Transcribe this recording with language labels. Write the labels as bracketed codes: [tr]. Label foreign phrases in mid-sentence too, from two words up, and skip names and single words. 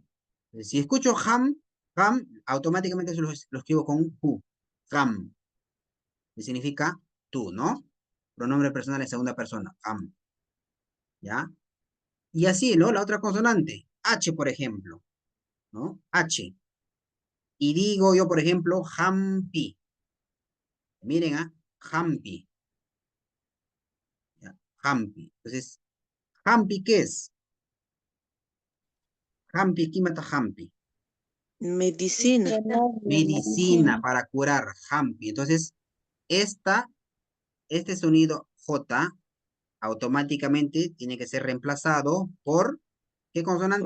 [es] Si escucho ham, automáticamente lo escribo con Q. Ham. Que significa tú, ¿no? Pronombre personal en segunda persona. Ham. ¿Ya? Y así, ¿no? La otra consonante. H, por ejemplo. ¿No? H. Y digo yo, por ejemplo, hampi. Miren, hampi. ¿Ya? Hampi. Entonces, hampi, ¿qué es? Hampi, ¿qué mata hampi? Medicina. Medicina para curar, hampi. Entonces, este sonido J automáticamente tiene que ser reemplazado por, ¿qué consonante?